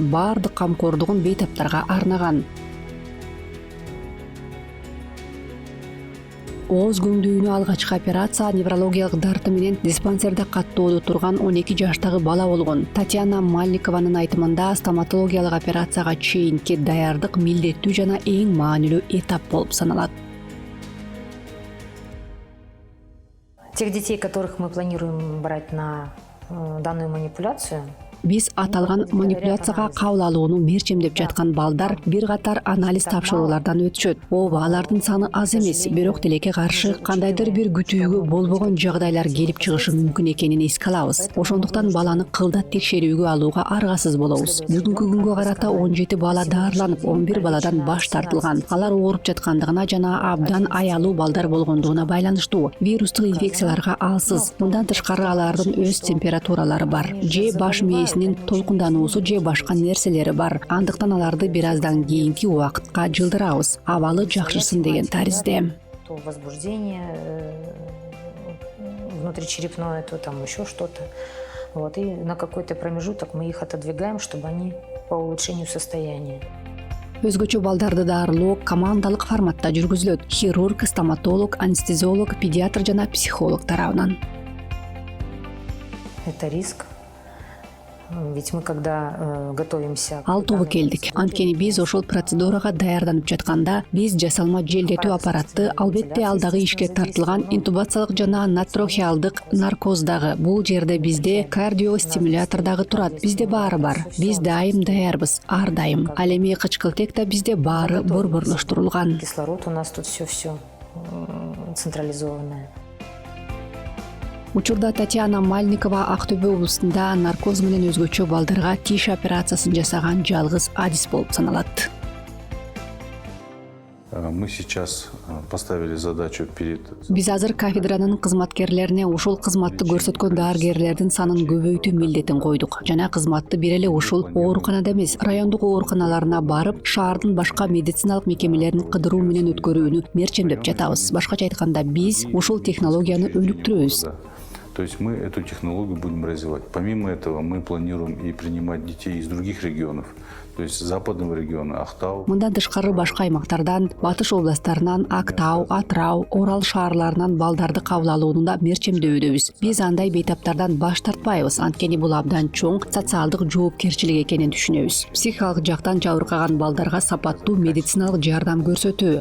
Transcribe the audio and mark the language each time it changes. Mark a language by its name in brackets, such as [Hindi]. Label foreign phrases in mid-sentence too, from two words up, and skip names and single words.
[Kyrgyz] Баардык камкордугун бейтаптарга арнаган. Ооз көңдүүнү алгачкы операция неврологиялык дарты менен диспансерде каттоодо турган 12 жаштагы бала болгон. Татьяна Мальникованын айтымында стоматологиялык операцияга чейинки даярдык милдеттүү жана эң маанилүү этап болуп саналат. [Russian] Тех детей, которых мы планируем брать на данную манипуляцию, [Kyrgyz] Биз аталган манипуляцияга кабыл алууну мерчемдеп жаткан балдар бир катар анализ тапшыруулардан өтүшөт. Ооба, алардын саны аз эмес, бирок тилекке каршы кандайдыр бир күтүүгө болбогон жагдайлар келип чыгышы мүмкүн экенин эске алабыз. Ошондуктан баланы кылдат текшерүүгө алууга аргасыз болобуз. Бүгүнкү күнгө карата 17 бала даарыланып, 11 баладан баш тартылган. Алар ооруп жаткандыгына жана абдан аялуу балдар болгондугуна байланыштуу. Вирустук инфекцияларга алсыз. Мындан тышкары алардын өз температуралары бар. Же баш мээсинин толкундануусу же башка нерселери бар. Андыктан аларды бир аздан кийинки убакытка жылдырабыз. Абалы жакшырсын деген таризде. [Russian] то возбуждение внутричерепное, то там еще что-то. Вот. И на какой-то промежуток мы их отодвигаем, чтобы они по улучшению состояния. [Kyrgyz] Өзгөчө балдарды даарылоо командалык форматта жүргүзүлөт. Хирург, стоматолог, анестезиолог, педиатр жана психолог тарабынан. [Russian] Это риск. Ведь мы когда готовимся... [Kyrgyz] Ал тобу келдик. Анткени биз ошол процедурага даярданып жатканда, биз жасалма желдетүү аппаратты, албетте алдагы ишке тартылган интубациялык жана натрохиалдык наркоздагы. Бул жерде бизде кардиостимулятор дагы турат. Бизде баары бар. Биз дайым даярбыз, ар дайым. Ал эми кычкылтек да бизде баары борборлоштурулган. [Russian] Кислород у нас тут все централизованное. [Kyrgyz] Учурда Татьяна Мальникова Актөбө облусунда наркоз менен өзгөчө балдарга тиш операциясын жасаган жалгыз адис болуп саналат. [Russian] Мы сейчас поставили задачу перед... [Kyrgyz] Биз азыр кафедранын кызматкерлерине ушул кызматты көрсөткөн дарыгерлердин санын көбөйтүү милдетин койдук. Жана кызматты бир эле ушул ооруканада эмес, райондук ооруканаларына барып, шаардын башка медициналык мекемелерин кыдыруу менен өткөрүүнү мерчемдеп жатабыз. Башкача айтканда, биз ушул технологияны өнүктүрөбүз. [Russian] То есть мы эту технологию будем развивать. Помимо этого, мы планируем и принимать детей из других регионов. То есть западного региона, Актау. [Kyrgyz] Мындан тышкары башка аймактардан, Батыш областарынан, Актау, Атрау, Орал шаарларынан балдарды кабыл алуунда мерчемдөбүз. Биз андай бейтаптардан баш тартпайбыз. Анткени бул абдан чоң социалдык жоопкерчилик экенин түшүнөбүз. Психикалык жактан жабыркаган балдарга сапаттуу медициналык жардам көрсөтүү.